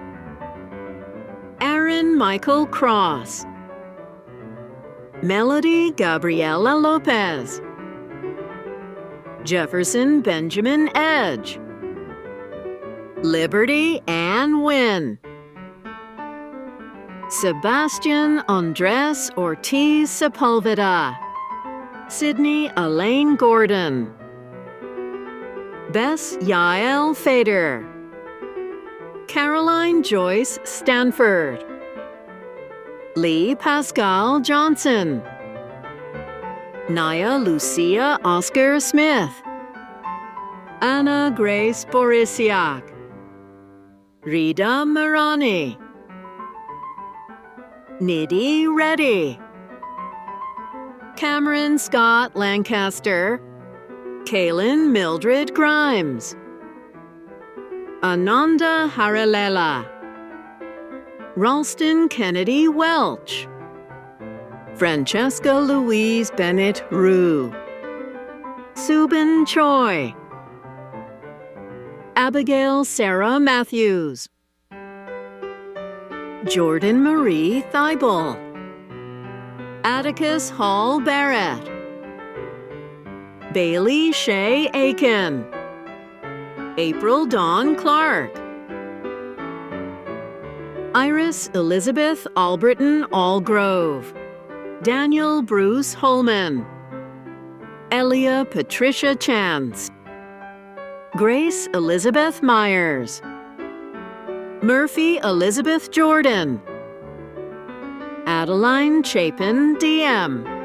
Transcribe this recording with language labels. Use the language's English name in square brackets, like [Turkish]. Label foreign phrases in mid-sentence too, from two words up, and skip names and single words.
[English] Aaron Michael Cross, Melody Gabriela Lopez, Jefferson Benjamin Edge, Liberty Ann Wynn, Sebastian Andres Ortiz Sepulveda, Sydney Elaine Gordon, Bess Yael Fader, Caroline Joyce Stanford, Lee Pascal Johnson, Naya Lucia Oscar Smith, Anna Grace Borisiak, Rita Marani, Nidhi Reddy, Cameron Scott Lancaster, Kaylin Mildred Grimes, Ananda Haralela, Ralston Kennedy Welch, Francesca Louise Bennett Rue, Subin Choi, Abigail Sarah Matthews, Jordan Marie Thibault, Atticus Hall Barrett, Bailey Shea Aiken, April Dawn Clark, Iris Elizabeth Albritton Allgrove, Daniel Bruce Holman, Elia Patricia Chance, Grace Elizabeth Myers, Murphy Elizabeth Jordan, Adeline Chapin DM,